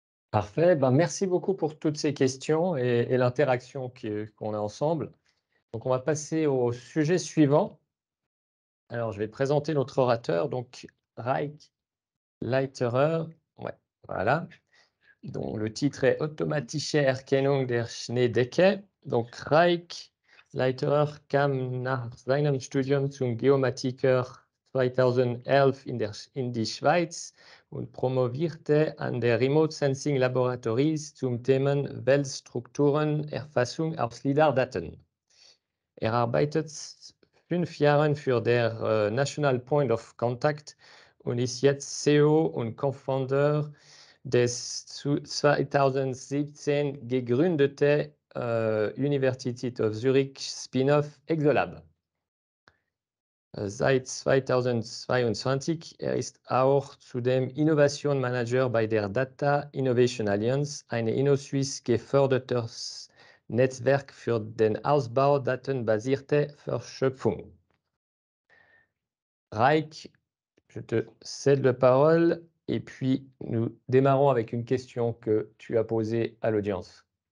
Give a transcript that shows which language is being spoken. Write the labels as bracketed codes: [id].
[fr] Parfait, ben, merci beaucoup pour toutes ces questions et l'interaction qu'on a ensemble. Donc on va passer au sujet suivant. Alors je vais présenter notre orateur, donc Raik Leiterer, ouais, voilà, dont le titre est [de] Automatische Erkennung der Schneedecke. Donc Raik Leiterer kam nach seinem Studium zum Geomatiker 2011 in die Schweiz und promovierte an der Remote Sensing Laboratories zum Themen Weltstrukturenerfassung aus LiDAR-Daten. Er arbeitet 5 Jahre für der National Point of Contact und ist jetzt CEO und Co-Founder des 2017 gegründete University of Zurich Spin-off Exolab. Seit 2022 er ist auch zudem Innovation Manager bei der Data Innovation Alliance, eine InnoSwiss gefördertes Netzwerk für den Ausbau datenbasierter Verschöpfung. [fr] Raik, je te cède la parole et puis nous démarrons avec une question que tu as posée à l'audience.